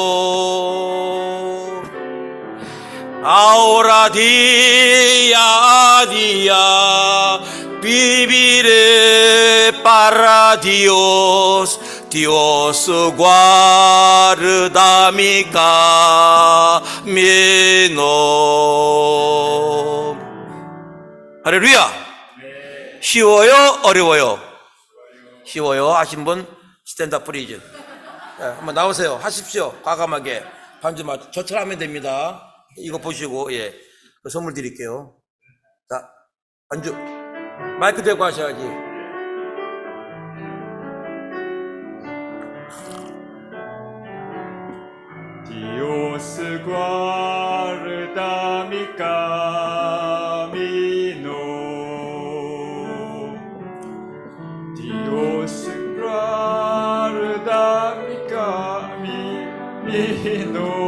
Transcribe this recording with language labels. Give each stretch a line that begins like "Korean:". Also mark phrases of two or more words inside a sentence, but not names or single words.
Spanish: Ahora día a día viviré para Dios. Dios guarda mi camino.
Korean: 할렐루야. 쉬워요? 어려워요? 쉬워요. 하신 분
English: stand up please.
Korean: 한번 나오세요. 하십시오. 과감하게. 반주 맞춰. 저처럼 하면 됩니다. 이거 보시고, 예. 선물 드릴게요. 자, 반주. 마이크 대고 하셔야지.
Spanish: Dios guarda mi camino. Dios guarda mi camino.